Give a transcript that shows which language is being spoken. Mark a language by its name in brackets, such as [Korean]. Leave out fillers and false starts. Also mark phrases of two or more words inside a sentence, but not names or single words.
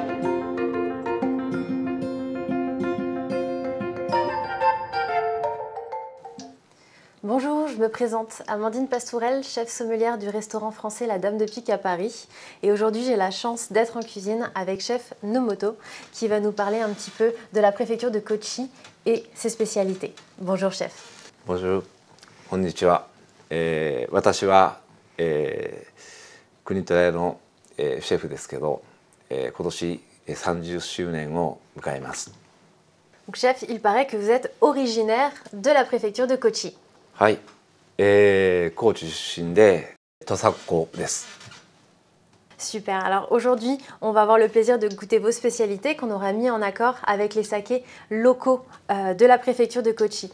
[French] Bonjour, je me présente, Amandine Pastourel, chef sommelière du restaurant français La Dame de Pique à Paris. Et aujourd'hui, j'ai la chance d'être en cuisine avec chef Nomoto, qui va nous parler un petit peu de la préfecture de Kochi et ses spécialités. Bonjour chef. Bonjour, konnichiwa. [Japanese] 私は、国虎屋の、シェフですけど、今年30周年を迎えます。 [French] Donc chef, il paraît que vous êtes originaire de la préfecture de Kochi. [Japanese] はい、高知出身で土佐っ子です。 [French] Super, alors aujourd'hui on va avoir le plaisir de goûter vos spécialités qu'on aura mis en accord avec les sakés locaux de la préfecture de Kochi.